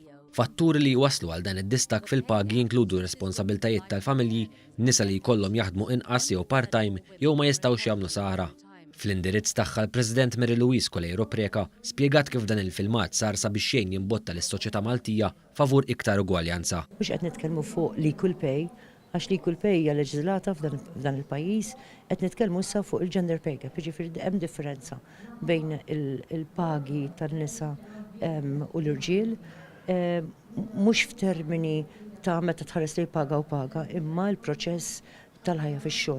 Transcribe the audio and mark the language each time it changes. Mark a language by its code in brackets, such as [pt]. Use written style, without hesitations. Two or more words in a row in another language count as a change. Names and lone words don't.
[mt] Fatturi li waslu għal dan id-distak fil-pagi jinkludu responsabiltajiet tal-familji, nisa li jkollhom jaħdmu inqas jew part-time jew ma jistgħux jagħmlu sara. Fl-indirizz tagħha l-President Mary Louise Colejro Preca spjegat kif dan il-filmat sar sabiex xejn jimbotta lis-soċjetà Maltija favur iktar ugwaljanza. Mhux qed nitkellmu fuq l- [en] equal pay, [mt] għax l- [en] equal pay [mt] hija leġiżlata f'dan il-pajjiż, qed nitkellmu issa fuq il- [en] gender pay gap, [mt] jiġifieri hemm differenza bejn il-pagi tan-nisa u l-irġiel. Mhux f'termini ta' meta tħares li paga u paga, imma l-proċess tal-ħajja fix-xogħol.